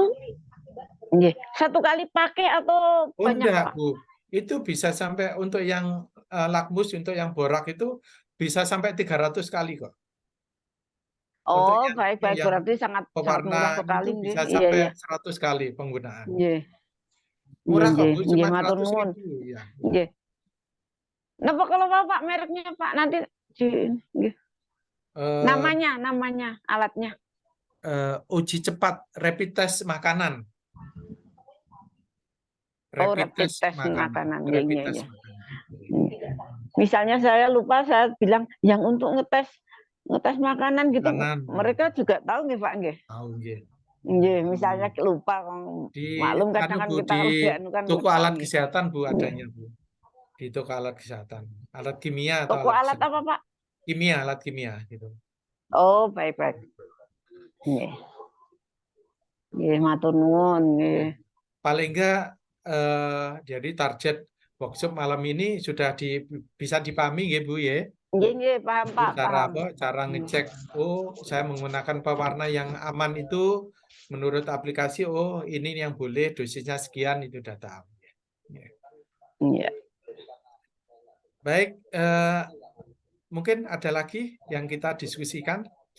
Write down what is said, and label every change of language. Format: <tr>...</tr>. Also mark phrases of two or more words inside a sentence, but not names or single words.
<id>nggih, 1 kali pakai atau Oh banyak enggak, Pak? Bu. Itu bisa sampai untuk yang lakmus, untuk yang borak itu bisa sampai 300 kali kok. Untuk Oh, baik-baik, yang berarti sangat murah pewarna sekali itu nggih. bisa Iya, iya. sampai 100 kali penggunaan. Nggih. Murah kok, Nggih, Bu, nggih, cuma matur 100.000 nuwun. ya. Nggih. Napa kalau Bapak mereknya Pak nanti nggih. Namanya alatnya. Uji cepat rapid test makanan. Rapid test makanan. Nggih, Rapid nggih, test nggih. makanan. Misalnya saya lupa, saya bilang yang untuk ngetes makanan gitu. Mereka juga tahu nggih Pak nggih. Tahu nggih. Nggih, misalnya lupa maklum kadang kan kita kan toko lupa, alat nggih. kesehatan Bu adanya Bu. Di toko alat kesehatan. Alat kimia atau Toko alat apa Pak? Kimia, alat kimia gitu. Oh, baik-baik. Nggih.</id> <jv>Nggih, matur nuwun nggih.</jv> <id>Paling enggak jadi target workshop malam ini sudah bisa dipahami nggih Bu ya. Nggih, paham Pak, paham. Cara ngecek, saya menggunakan pewarna yang aman itu menurut aplikasi, ini yang boleh dosisnya sekian, itu udah tahu. Iya. Baik, mungkin ada lagi yang kita diskusikan?</id>